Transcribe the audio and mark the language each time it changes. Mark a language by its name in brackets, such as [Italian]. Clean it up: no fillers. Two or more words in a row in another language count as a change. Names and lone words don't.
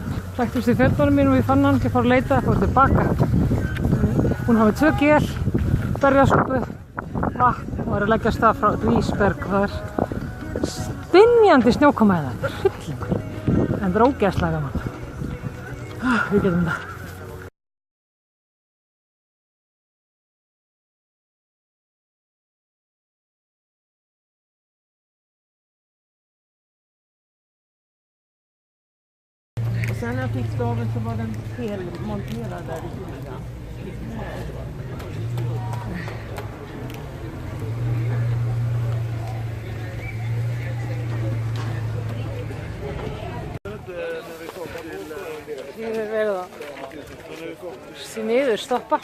[Icelandic] Ræktist í fötunum mínum og ég fann hann, ég fór að leita, fór tilbaka. Hún hafði 2 gel, berjasúpu, vatn og var að leggja af stað frá Rísberg. Það er stynjandi snjókoma hérna, hryllingur. En það er ógeðslega gaman. Við getum það. [Swedish] Sen när jag fick staven så var den felmonterad där i början. [Icelandic] Hér er verið að því miður stoppa.